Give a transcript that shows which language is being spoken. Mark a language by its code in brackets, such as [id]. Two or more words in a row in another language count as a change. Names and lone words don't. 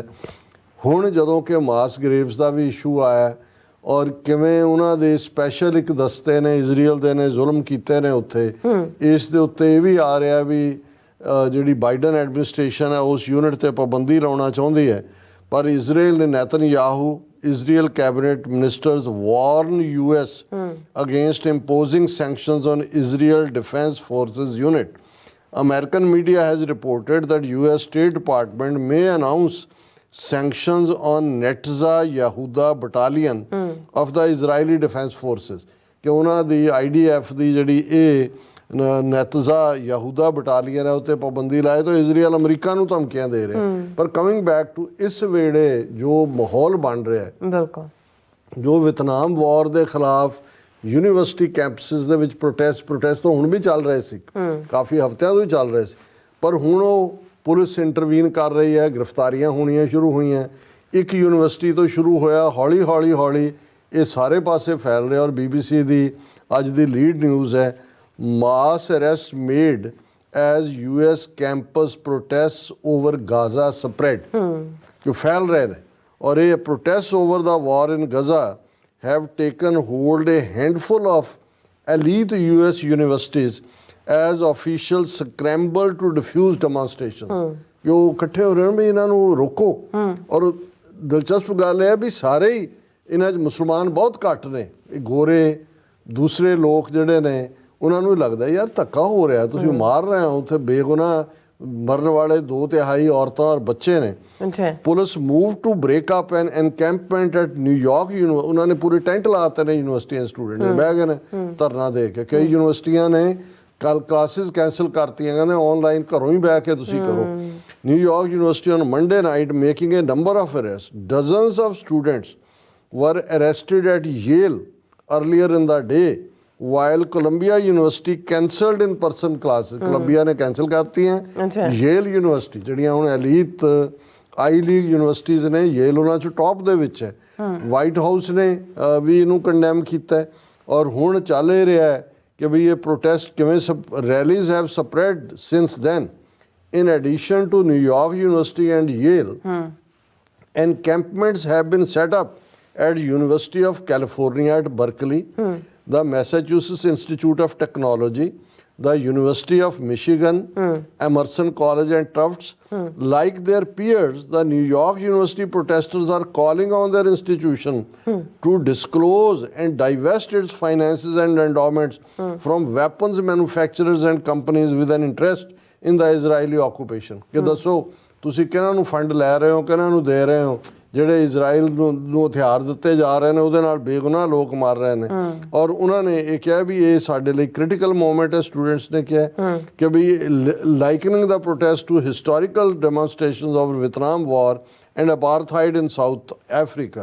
[pa] ਹੁਣ ਜਦੋਂ ਕਿ [en] mass graves [pa] ਦਾ ਵੀ ਇਸ਼ੂ ਆਇਆ ਔਰ ਕਿਵੇਂ ਉਹਨਾਂ ਦੇ ਸਪੈਸ਼ਲ ਇੱਕ ਦਸਤੇ ਨੇ ਇਜ਼ਰਾਈਲ ਦੇ ਨੇ ਜ਼ੁਲਮ ਕੀਤੇ ਨੇ ਉੱਥੇ, ਇਸ ਦੇ ਉੱਤੇ ਇਹ ਵੀ ਆ ਰਿਹਾ ਵੀ ਜਿਹੜੀ ਬਾਈਡਨ ਐਡਮਿਨਿਸਟ੍ਰੇਸ਼ਨ ਹੈ ਉਸ ਯੂਨਿਟ ਤੇ ਪਾਬੰਦੀ ਲਾਉਣਾ ਚਾਹੁੰਦੀ ਹੈ। ਪਰ ਇਜ਼ਰਾਈਲ ਨੇ ਨੇਤਨਯਾਹੂ [en] Israel cabinet ministers warn US against imposing sanctions on Israel Defense Forces unit. American media has reported that US State Department may announce sanctions on Netza Yehuda battalion of the Israeli Defense Forces [pa] ਕਿ ਉਹਨਾਂ ਦੀ IDF ਦੀ ਜਿਹੜੀ ਇਹ ਨੈਤਜ਼ਾ ਯਹੂਦਾ ਬਟਾਲੀਅਨ ਹੈ ਉੱਤੇ ਪਾਬੰਦੀ ਲਾਏ ਤਾਂ ਇਜ਼ਰਾਈਲ ਅਮਰੀਕਾ ਨੂੰ ਧਮਕੀਆਂ ਦੇ ਰਿਹਾ। ਪਰ [en] coming back to [pa] ਇਸ ਵੇਲੇ ਜੋ ਮਾਹੌਲ ਬਣ ਰਿਹਾ ਹੈ, ਬਿਲਕੁਲ ਜੋ ਵਿਤਨਾਮ ਵਾਰ ਦੇ ਖਿਲਾਫ [en] university campuses [pa] ਦੇ ਵਿੱਚ ਪ੍ਰੋਟੈਸਟ ਤਾਂ ਹੁਣ ਵੀ ਚੱਲ ਰਹੇ ਸੀ, ਕਾਫੀ ਹਫ਼ਤਿਆਂ ਤੋਂ ਹੀ ਚੱਲ ਰਹੇ ਸੀ। ਪਰ ਹੁਣ ਉਹ [en] police intervene [pa] ਕਰ ਰਹੀ ਹੈ, ਗ੍ਰਿਫਤਾਰੀਆਂ ਹੋਣੀਆਂ ਸ਼ੁਰੂ ਹੋਈਆਂ। ਇੱਕ ਯੂਨੀਵਰਸਿਟੀ ਤੋਂ ਸ਼ੁਰੂ ਹੋਇਆ, ਹੌਲੀ ਹੌਲੀ ਇਹ ਸਾਰੇ ਪਾਸੇ ਫੈਲ ਰਿਹਾ। ਔਰ BBC ਦੀ ਅੱਜ ਦੀ [en] lead news [pa] ਹੈ, [en] mass arrests made as US campus protests over Gaza spread [pa] ਜੋ ਫੈਲ ਰਹੇ ਨੇ। ਔਰ ਇਹ [en] protests over the war in Gaza have taken hold a handful of elite US universities as officials scramble to defuse demonstration [pa] ਕਿ ਉਹ ਇਕੱਠੇ ਹੋ ਰਹੇ ਨੇ ਵੀ ਇਹਨਾਂ ਨੂੰ ਰੋਕੋ। ਔਰ ਦਿਲਚਸਪ ਗੱਲ ਇਹ ਹੈ ਵੀ ਸਾਰੇ ਹੀ ਇਹਨਾਂ 'ਚ ਮੁਸਲਮਾਨ ਬਹੁਤ ਘੱਟ ਨੇ, ਇਹ ਗੋਰੇ ਦੂਸਰੇ ਲੋਕ ਜਿਹੜੇ ਨੇ ਉਹਨਾਂ ਨੂੰ ਲੱਗਦਾ ਯਾਰ ਧੱਕਾ ਹੋ ਰਿਹਾ, ਤੁਸੀਂ ਮਾਰ ਰਹੇ ਹੋ, ਉੱਥੇ ਬੇਗੁਨਾਹ ਮਰਨ ਵਾਲੇ 2/3 ਔਰਤਾਂ ਔਰ ਬੱਚੇ ਨੇ। ਅੱਛਾ। [en] police move to break up an encampment at New York [pa] ਉਹਨਾਂ ਨੇ ਪੂਰੇ ਟੈਂਟ ਲਾਤੇ ਨੇ ਯੂਨੀਵਰਸਿਟੀਆਂ ਸਟੂਡੈਂਟ ਨੇ ਬਹਿ ਗਏ ਨੇ ਧਰਨਾ ਦੇ ਕੇ। ਕਈ ਯੂਨੀਵਰਸਿਟੀਆਂ ਨੇ ਕੱਲ [en] classes cancel [pa] ਕਰਤੀਆਂ, ਕਹਿੰਦੇ ਆਨਲਾਈਨ ਘਰੋਂ ਹੀ ਬਹਿ ਕੇ ਤੁਸੀਂ ਕਰੋ। [en] ਨਿਊਯਾਰਕ ਯੂਨੀਵਰਸਿਟੀ on Monday night making a number of arrests. Dozens of students were arrested at Yale earlier in the day, while Columbia University cancelled in-person classes. [pa] Columbia ਨੇ ਕੈਂਸਲ ਕਰਤੀਆਂ। Yale University ਜਿਹੜੀਆਂ ਹੁਣ [en] elite Ivy League universities [pa] ਨੇ, Yale ਉਹਨਾਂ 'ਚ ਟੌਪ ਦੇ ਵਿੱਚ ਹੈ। ਵਾਈਟ ਹਾਊਸ ਨੇ ਵੀ ਇਹਨੂੰ ਕੰਡੈਮ ਕੀਤਾ ਔਰ ਹੁਣ ਚੱਲ ਇਹ ਰਿਹਾ ਹੈ ਕਿ ਵੀ ਇਹ ਪ੍ਰੋਟੈਸਟ ਕਿਵੇਂ [en] rallies have spread since then. In addition to New York University and Yale, encampments have been set up at University of California at Berkeley, the Massachusetts Institute of Technology, the University of Michigan, Emerson College and Tufts. Like their peers, the New York University protesters are calling on their institution to disclose and divest its finances and endowments from weapons manufacturers and companies with an interest in the Israeli occupation। [pa] ਕਿ ਦੱਸੋ ਤੁਸੀਂ ਕਿਹਨਾਂ ਨੂੰ ਫੰਡ ਲੈ ਰਹੇ ਹੋ, ਕਿਹਨਾਂ ਨੂੰ ਦੇ ਰਹੇ ਹੋ, ਜਿਹੜੇ ਇਜ਼ਰਾਈਲ ਨੂੰ ਹਥਿਆਰ ਦਿੱਤੇ ਜਾ ਰਹੇ ਨੇ, ਉਹਦੇ ਨਾਲ ਬੇਗੁਨਾਹ ਲੋਕ ਮਰ ਰਹੇ ਨੇ। ਔਰ ਉਹਨਾਂ ਨੇ ਇਹ ਕਿਹਾ ਵੀ ਇਹ ਸਾਡੇ ਲਈ [en] critical moment [pa] ਹੈ। ਸਟੂਡੈਂਟਸ ਨੇ ਕਿਹਾ ਕਿ ਵੀ [en] likening the protest to historical demonstrations of Vietnam War and apartheid in South Africa.